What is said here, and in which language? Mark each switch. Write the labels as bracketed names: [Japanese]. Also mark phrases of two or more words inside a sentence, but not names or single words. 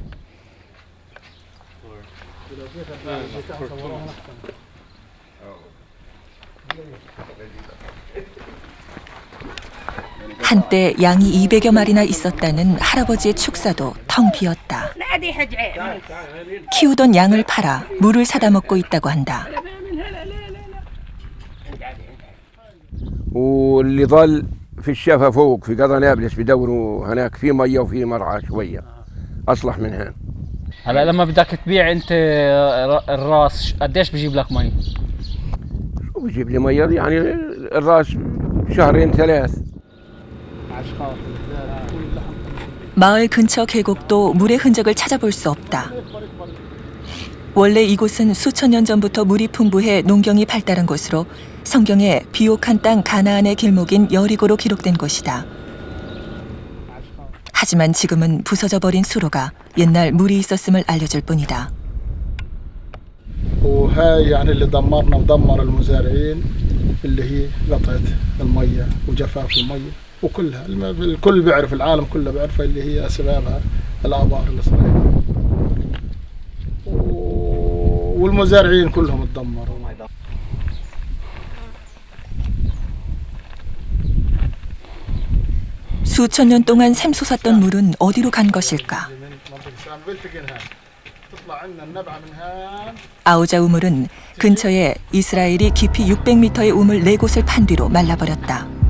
[Korean] 한때 양이 200여 마리나 있었다는 할아버지의 축사도 텅 비었다. 키우던 양을 팔아 물을 사다 먹고 있다고 한다. [Arabic] واللي ظل في الشفا فوق في قضا نابلس بدوروا هناك في ميه وفي مرعى شويه اصلح منها. هلا لما بدك تبيع انت الراس قديش بجيب لك مي؟ شو بجيب لي ميه يعني الراس شهرين ثلاث. [Korean] 마을 근처 계곡도 물의 흔적을 찾아볼 수 없다. 원래 이곳은 수천 년 전부터 물이 풍부해 농경이 발달한 곳으로 성경에 비옥한 땅 가나안의 길목인 여리고로 기록된 곳이다. 하지만 지금은 부서져 버린 수로가 옛날 물이 있었음을 알려줄 뿐이다. [Arabic] وهاي يعني اللي دمرنا ودمر المزارعين اللي هي قطعة المية وجفاف المية وكلها الكل بيعرف العالم كله بيعرف اللي هي أسبابها الآبار الإسرائيلية والمزارعين كلهم اتدمروا. [Korean] 수천 년 동안 샘솟았던 물은 어디로 간 것일까? 아우자 우물은 근처에 이스라엘이 깊이 600m의 우물 4곳을 판 뒤로 말라버렸다.